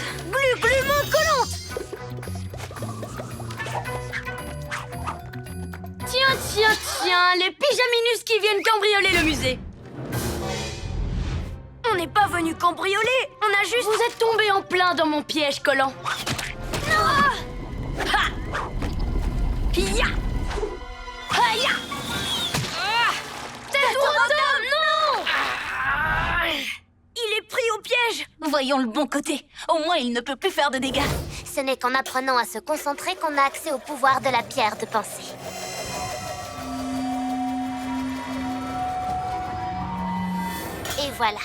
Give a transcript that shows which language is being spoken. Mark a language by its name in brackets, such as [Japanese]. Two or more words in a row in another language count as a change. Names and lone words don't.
[French] Glu, mon collante! Tiens, les pyjaminus qui viennent cambrioler le musée. On n'est pas venu cambrioler, on a juste... Vous êtes tombé en plein dans mon piège collant. Ha! Ya! Ha-ya! Tatour-Automne, non! Il est pris au piège! Voyons le bon côté. Au moins, il ne peut plus faire de dégâts. Ce n'est qu'en apprenant à se concentrer qu'on a accès au pouvoir de la pierre de pensée. Et voilà.